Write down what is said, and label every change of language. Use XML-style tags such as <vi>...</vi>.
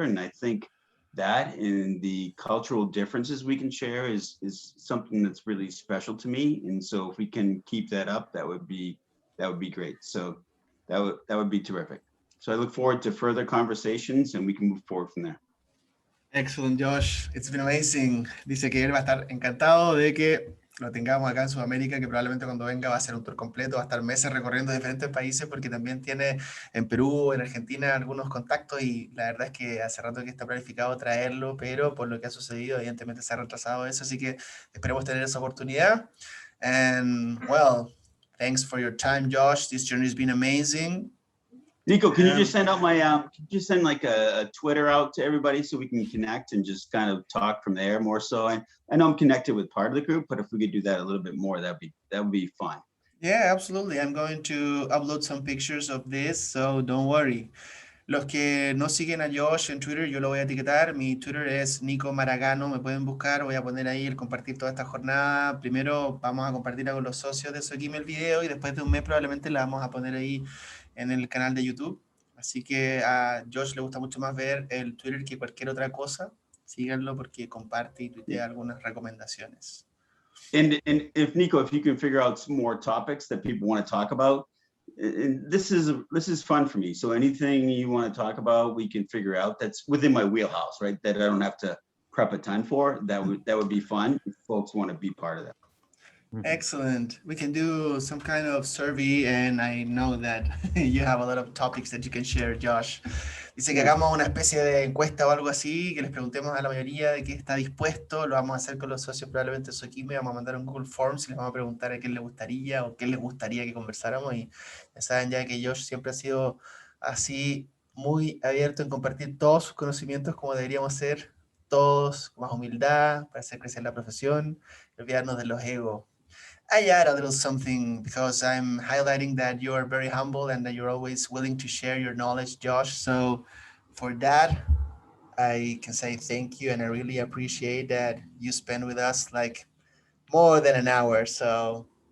<en>And I think that and the cultural differences we can share is something that's really special to me. And so if we can keep that up, that would be great. So that would be terrific. So I look forward to further conversations and we can move forward from there. Excellent, Josh. It's been amazing. Dice que él va a estar encantado de que lo tengamos acá en Sudamérica, que probablemente cuando venga va a ser un tour completo, va a estar meses recorriendo diferentes países porque también tiene en Perú, en Argentina algunos contactos y la verdad es que hace rato que está planificado traerlo, pero por lo que ha sucedido evidentemente se ha retrasado eso, así que esperemos tener esa oportunidad. And well, thanks for your time, Josh. This journey has been amazing. Nico, can you just send out my, just send like a Twitter out to everybody so we can connect and just kind of talk from there more so? I know I'm connected with part of the group, but if we could do that a little bit more, that would be fun. Yeah, absolutely. I'm going to upload some pictures of this, so don't worry.</en> <es>Los que no siguen a Josh en Twitter, yo lo voy a etiquetar. Mi Twitter es Nico Maragano, me pueden buscar. Voy a poner ahí el compartir toda esta jornada. Primero vamos a compartirla con los socios de SOKIME el video y después de un mes probablemente la vamos a poner ahí en el canal de YouTube. Así que a Josh le gusta mucho más ver el Twitter que cualquier otra cosa. Síganlo porque comparte y tuitea algunas recomendaciones.</es> <en>And if Nico, if you can figure out some more topics that people want to talk about, and this is fun for me. So anything you want to talk about, we can figure out. That's within my wheelhouse, right? That I don't have to prep a ton for. That would be fun if folks want to be part of that. Excellent. We can do some kind of survey and I know that you have a lot of topics that you can share, Josh.</en> <es>Dice que hagamos una especie de encuesta o algo así, que les preguntemos a la mayoría de qué está dispuesto. Lo vamos a hacer con los socios probablemente de SOKIME. Vamos a mandar un Google Forms y les vamos a preguntar a qué les gustaría o qué les gustaría que conversáramos. Y ya saben ya que Josh siempre ha sido así muy abierto en compartir todos sus conocimientos como deberíamos ser todos, con más humildad, para hacer crecer la profesión y olvidarnos de los egos.</es> <en>I add a little something because I'm highlighting that you're very humble and that you're always willing to share your knowledge, Josh. So for that, I can say thank you. And I really appreciate that you spend with us like more than an hour. So</en>